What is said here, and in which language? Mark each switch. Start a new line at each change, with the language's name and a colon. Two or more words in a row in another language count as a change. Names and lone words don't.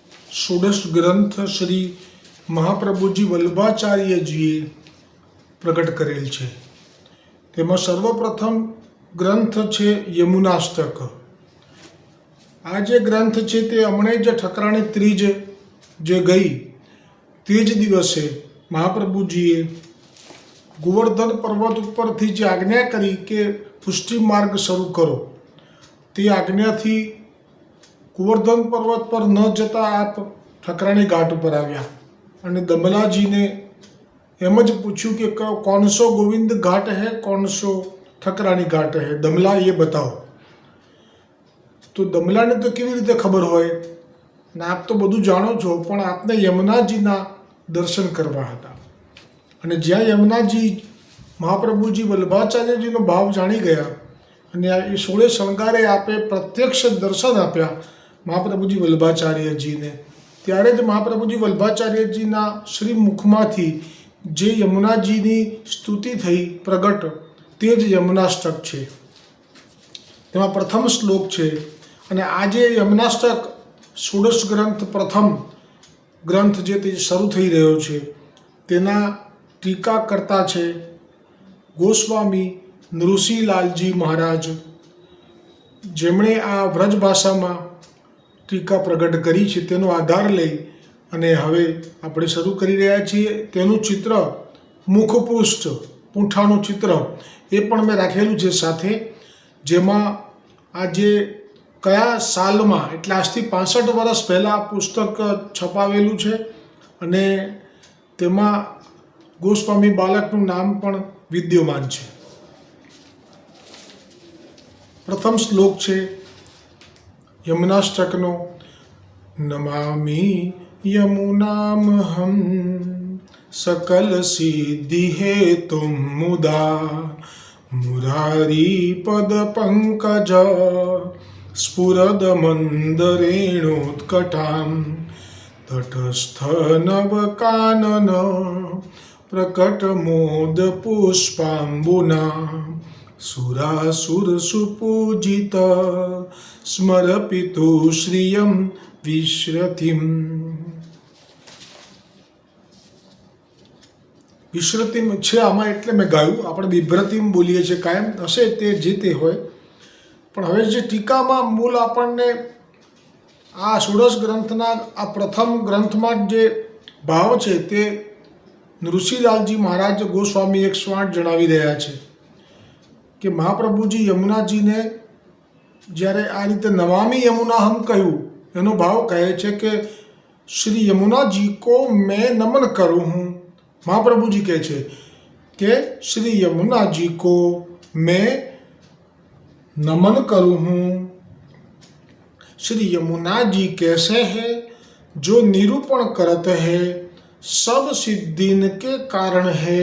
Gujarati: ષોડશ ગ્રંથ શ્રી મહાપ્રભુજી વલ્લભાચાર્યજીએ પ્રકટ કરેલ છે। તેમાં સર્વપ્રથમ ગ્રંથ છે યમુનાષ્ટક। આ જે ગ્રંથ છે તે હમણે જ ઠકરાણી ત્રીજ જે ગઈ તે જ દિવસે મહાપ્રભુજીએ ગોવર્ધન પર્વત ઉપરથી જે આજ્ઞા કરી કે પુષ્ટિ માર્ગ શરૂ કરો, તે આજ્ઞાથી ગોવર્ધન પર્વત પર ન જતા આપ ઠકરાણી ઘાટ પર આવ્યા અને દમલાજીને એમ જ પૂછ્યું કિ
Braj: कौन सो गोविंद घाट है, कौन सो ठकराणी घाट है, दमला ये बताओ।
Gujarati: તો દમલાને તો કેવી રીતે ખબર હોય ને આપ તો બધું જાણો છો, પણ આપને યમુનાજીના દર્શન કરવા હતા અને જ્યાં યમુનાજી મહાપ્રભુજી વલ્લભાચાર્યજીનો ભાવ જાણી ગયા અને આ 16 શણગારે આપે પ્રત્યક્ષ દર્શન આપ્યા મહાપ્રભુજી વલ્લભાચાર્યજીને, ત્યારે જ મહાપ્રભુજી વલ્લભાચાર્યજીના શ્રી મુખમાંથી જે યમુનાજીની સ્તુતિ થઈ પ્રગટ તે જ યમુનાષ્ટક છે। તેમાં પ્રથમ શ્લોક છે અને આજે યમુનાષ્ટક ષોડશ ગ્રંથ પ્રથમ ગ્રંથ જે તે શરૂ થઈ રહ્યો છે તેના ટીકા કરતા છે ગોસ્વામી નૃસિંહલાલજી મહારાજ, જેમણે આ વ્રજ ભાષામાં ટીકા પ્રગટ કરી છે તેનો આધાર લઈ અને હવે આપણે શરૂ કરી રહ્યા છીએ। તેનું ચિત્ર મુખપૃષ્ઠ પૂંઠાનું ચિત્ર એ પણ મેં રાખેલું છે સાથે, જેમાં આજે કયા સાલમાં એટલે આજથી 65 વર્ષ પહેલાં પુસ્તક છપાવેલું છે અને તેમાં ગોસ્વામી બાલકનું નામ પણ વિદ્યમાન છે। પ્રથમ શ્લોક છે यमुनाष्टकनो।
Sanskrit: नमामि यमुनामहं सकल सिद्धि हेतुं मुदा मुरारी पद पंकज स्फुरद मंदरेणोत्कटां तटस्थ नव कानन प्रकट मोद पुष्पांबुना सुरासुर सुपूजित स्मरपितु श्रियं विश्रतिम्।
Gujarati: વિશ્રતિમ છે આમાં એટલે મૈં ગાયું, આપણે વિભ્રતિમ બોલીએ છીએ કાયમ, હશે તે જે તે હોય, પણ હવે જે ટીકામાં મૂળ આપણને આ ષોડશ ગ્રંથના આ પ્રથમ ગ્રંથમાં જે ભાવ છે તે નૃસિંહલાલજી મહારાજ ગોસ્વામી 108 જણાવી રહ્યા છે કે મહાપ્રભુજી યમુનાજીને જ્યારે આ રીતે
Sanskrit: नमामि यमुनाहम
Gujarati: કહ્યું એનો ભાવ કહે છે કે
Braj: श्री यमुनाजी को में नमन करूं हूं। महाप्रभु जी कहे कि श्री यमुना जी को मैं नमन करूं हूँ। श्री यमुना जी कैसे हैं? जो निरूपण करते हैं सब सिद्धिन के कारण है।